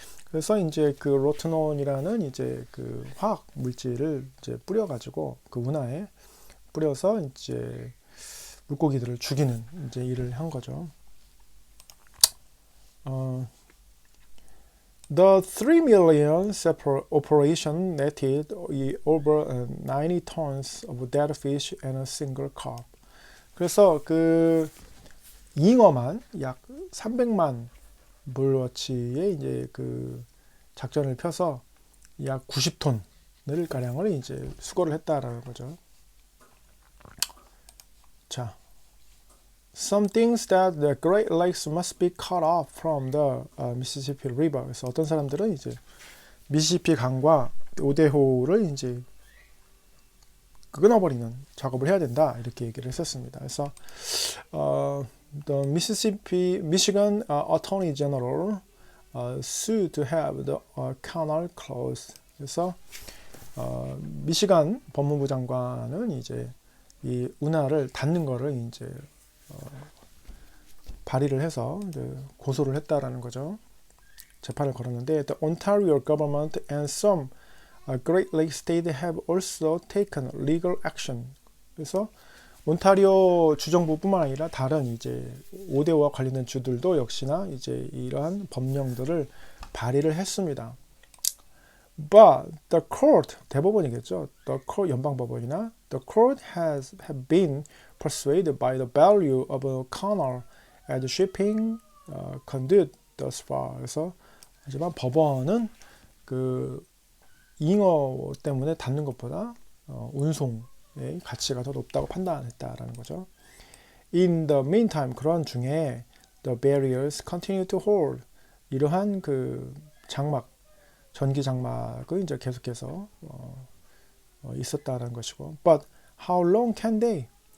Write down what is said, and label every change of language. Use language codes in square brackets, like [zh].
[ko] 그래서 이제 그 로트논이라는 이제 그 화학 물질을 이제 뿌려가지고 그 운하에 뿌려서 이제 물고기들을 죽이는 이제 일을 한 거죠. [en] The 3 million operation netted over 90 tons of dead fish and a single carp. [ko] 그래서 그 잉어만 약 300만 불어치의 이제 그 작전을 펴서 약 90톤을 가량을 이제 수거를 했다라는 거죠. [en] 자, some things that the Great Lakes must be cut off from the Mississippi River. [ko] 그래서 어떤 사람들은 이제 미시시피 강과 오데호를 이제 끊어버리는 작업을 해야 된다 이렇게 얘기를 했었습니다. 그래서 [en] the Michigan Attorney General sued to have the canal closed. [ko] 그래서 미시간 법무부 장관은 이제 이 운하를 닫는 거를 이제 발의를 해서 이제 고소를 했다라는 거죠. 재판을 걸었는데 [en] the Ontario government and some Great Lakes state have also taken legal action. [ko] 그래서 온타리오 주정부뿐만 아니라 다른 이제 오데오와 관련된 주들도 역시나 이제 이러한 법령들을 발의를 했습니다. [en] But the court, [ko] 대법원이겠죠. [en] The court, [ko] 연방법원이나 [en] the court have been persuaded by the value of a canal as shipping conduit thus far. [ko] 그래서 하지만 법원은 그 잉어 때문에 닫는 것보다 운송의 가치가 더 높다고 판단했다라는 거죠. [en] In the meantime, [ko] 그런 중에 [en] the barriers continue to hold. [ko] 이러한 그 장막, 전기 장막은 이제 계속해서 있었다라는 것이고, [en] but how long can they?